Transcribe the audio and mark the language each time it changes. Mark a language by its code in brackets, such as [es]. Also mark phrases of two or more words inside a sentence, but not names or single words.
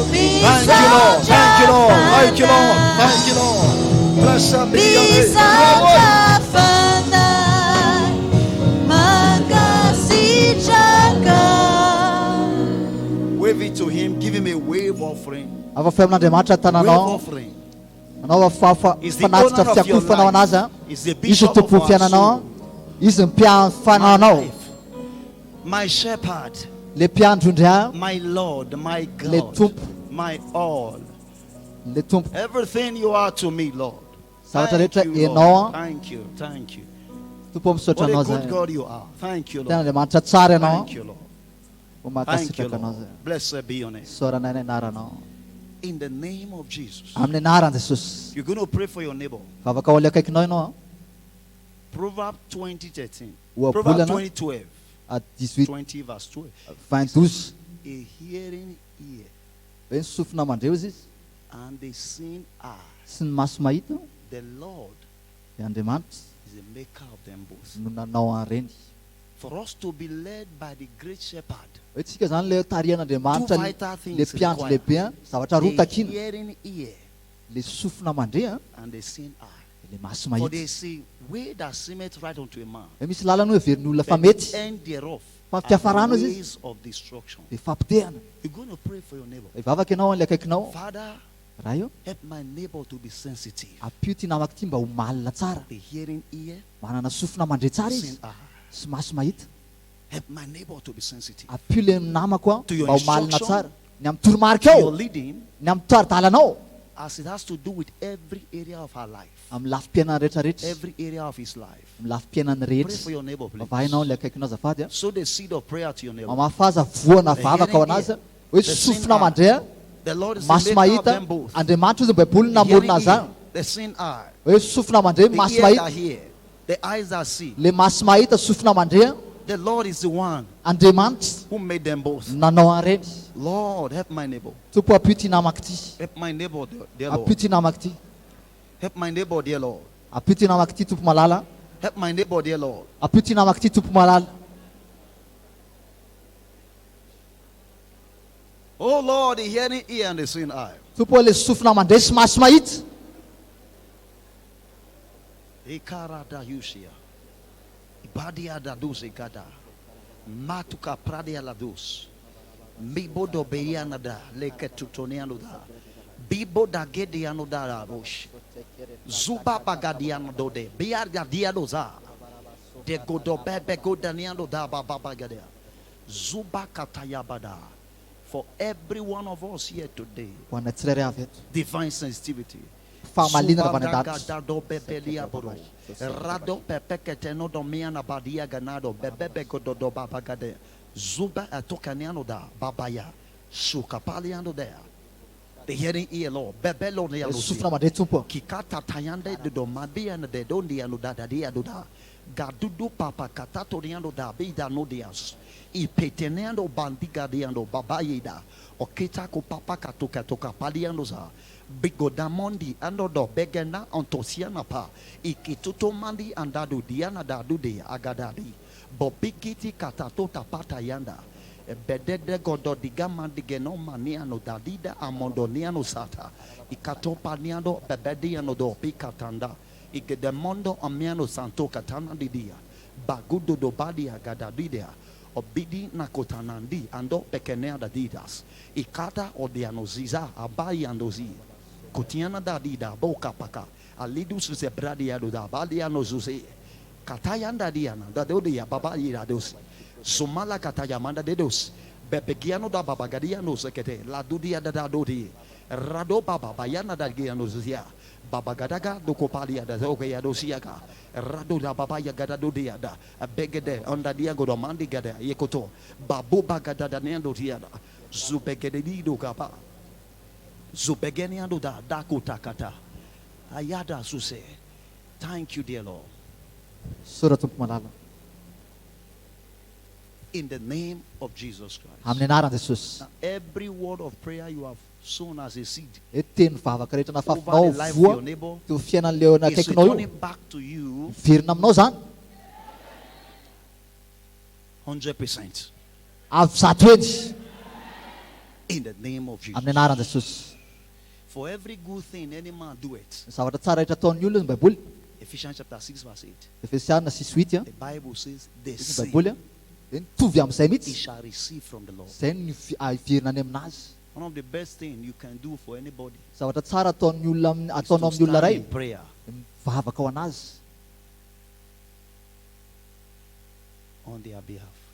[en] Thank you, Lord. Thank you, Lord. Thank you, Lord. Thank you, Lord. Blessed be your name. We Wave it to him. Give him a wave offering. [mg] Avafy amin'Andriamanitra [en] Wave [mg] tananao. [en] offering. [mg] Anao [en] Is the [mg] fanatitra [en] owner of your [mg] fiakofanao anazy. [en] life. Is the [mg] Izy [en] bishop of [mg] tompo [en] our [mg] fiainanao. [en] soul. [mg] Izy mpiafanao [en] My [mg] anao. [en] life. My shepherd. [mg] Le mpiandro indray. [en] My Lord. My [mg] Le [en] God. [mg] tompo. [en] My all. [mg] Le tompo. [en] Everything you are to me, Lord. [mg] Zavatra [en] Thank [mg] rehetra [en] you, [mg] enao. [en] Lord. Thank you. Thank you. [mg] Tompo misaotra [en] What [mg] anao [en] a good [mg] zay. [en] God you are. Thank you, [mg] Tena [en] Lord. [mg] Andriamanitra tsara ianao. [en] Thank you, Lord. [mg] Ho [en] Thank you, [mg] mankasitraka anao [en] Lord. [mg] zay. [en] Blessed be your name. [mg] Soranay ny anaranao. [en] In the name of Jesus. [mg] Amin'ny anaran Jesosy. [en] You're going to pray for your neighbor. [mg] Vavaka ho le akaikinao ianao. [en] Proverbs 20:13. [mg] Oa [en] Proverbs [mg] bolana [en] 20:12. [mg] à 18, [en] 20 verse 12. 22. A hearing ear [mg] Hoe ny sofina mandreo izy [en] and a seeing eye. [mg] sy ny maso mahita [en] The Lord [mg] dia Andriamanitra [en] is the maker of them both. [mg] no nanao an'ireny. [en] For us to be led by the great shepherd, [mg] Hoe tsika zany le tarihan'Andriamanitra [en] two vital [mg] le [en] things [mg] mpiandro [en] required. [mg] lehibe zavatra roa [en] The [mg] takina. [en] hearing ear [mg] Le sofina mandre [en] and the seeing eye. [mg] le maso [en] For [mg] mahita. [en] they say, way that seemeth right unto a man, [mg] Hoe misy lalana hoe heverin'olona fa [en] but the [mg] mety [en] end thereof [mg] fa [en] are [mg] mpiafarano [en] the [mg] izy izy [en] ways of destruction. [mg] dia fampitehana. [en] You're going to pray for your neighbor. [mg] Hivavaka ianao an'ile akaikinao. [en] Father, [mg] Raha io [en] help my neighbor to be sensitive. [mg] ampio ty namako ty mba ho malina tsara. [en] The hearing ear, [mg] Manana sofina mandre tsara izy [en] seeing eye. [mg] sy maso mahita. [en] Help my neighbor to be sensitive. [mg] Ampio le namako [en] To your [mg] mba ho malina [en] instruction, [mg] tsara. Ny amin'ny toromarika [en] Your [mg] ao, [en] leading, [mg] ny amin'ny toaritalanao, [en] as it has to do with every area of our life, [mg] amin'ny lafim-piainana rehetrarehetra, [en] every area of his life. [mg] amin'ny lafim-piainana [en] Pray for [mg] rehetra. [en] your neighbor, please. [mg] Vavahinao le akaikinao azafady a. [en] Sow the seed of prayer to your neighbor. [mg] Mamafaza voana vavaka ao anazy a. Hoe sofina mandre a, [en] The Lord is the [mg] maso [en] maker of [mg] mahita. [en] them both. [mg] Andriamanitra izy ny baiboly [en] The hearing [mg] namorona azy [en] ear, [mg] any. [en] the seeing eye, [mg] Hoe sofina mandre [en] the [mg] maso [en] ears that [mg] mahita. [en] hear, the eyes that see. [mg] Le maso mahita sofina mandre a, [en] The Lord is the one [mg] Andriamanitra [en] who made them both. [mg] nanao an'ireny. [en] Lord, help my neighbor. [mg] Tompo ampio ty namako ty. [en] Help my neighbor, dear [mg] Ampio [en] Lord. [mg] ty namako ty. [en] Help my neighbor, dear Lord. [mg] Ampio ty namako ty tompo malala. [en] Help my neighbor, dear Lord. [mg] Ampio ty namako ty tompo malala. [en] Oh Lord, the hearing ear and the seeing eye. [mg] Tompo le sofina mandre sy maso mahita. Ikarada yusia. Ibadia da dus ikada. Matuka pradia la dus. Bibo do beyana da leke tutoniano da. Bibo da gediano da rosh. Zuba bagadiano do de. Biar gadiano za. De godo bebe godaniano da baba bagadea. Zuba katayabada. [en] For every one of us here today, [mg] Ho anay tsirairay avy eto. [en] divine sensitivity. [mg] Fahamalinana avy any an-danitra. Subadagado bebelia bro. Rado pepeketeno domiana badia ganado bebebe gododo babagade. Zuba atokaniano da babaya. [en] Sukapaliano there. The hearing ear Lord. Bebelo [mg] Le nealusi. sofina mandre tompo. Kikata tayande de domabia de dondiano da dia do da. Gadudu papa katatoriano da bida no dias. Ipeteneando bandiga diando babayida. Okita ko papa katoka toka paliano za. Bigodamondi ando do begena ontosiana pa. Ikituto mandi andadu diana dadu de agadadi. Bobikiti katato tapata yanda. Bedede godo digama digeno maniano dadida amondoniano sata. Ikatopa niano bebediano do pikatanda. Ikedemondo amiano santo katana didia. Bagudo do badia gadadidia. Obidi na kotanandi ando pekenea da didas. Ikata odianoziza abai andozi. Kutiana da dida boka paka. Alidus se bradia do da badiano zuze. Katayanda diana da dodia babai da dos. Sumala katayamanda de dos. Bebegiano da babagadiano sekete. La dudia da dodi. Rado baba bayana da giano zuzia. Babagadaga do kopalia da zogaya dosiaga. Rado da babaya gada do diada. Begede onda diago do mandi gada yekoto. Babu bagada da nendo diada. Zubegede do gaba. Zubegeniando da dakutakata. Ayada suse. [en] Thank you, dear Lord. [mg] Sora tompo malala. [en] In the name of Jesus Christ. [mg] Amin'ny anaran Jesosy. [en] Now, every word of prayer you have sown as a seed [mg] Hoe teny vavaka rehetra [en] over [mg] nafafinao [en] the life of [mg] voa [en] your neighbor [mg] teo fiainan'leo [en] is [mg] akaikinao io. [en] returning back to you [mg] Verina aminao zany. [en] 100%. [mg] Avy zato eny. [en] In the name of Jesus. [mg] Amin'ny anaran Jesosy. [en] For every good thing any man do it. [mg] Ny zavatra tsara rehetra ataon'ny olona ny baiboly. [en] Ephesians chapter 6 verse 8. [mg] Efesiana 6:8 a. [en] The Bible says the [mg] Izy ny [en] same [mg] baiboly a. [en] he shall receive from the Lord. One of the best things you can do for anybody is to stand in prayer. On their behalf.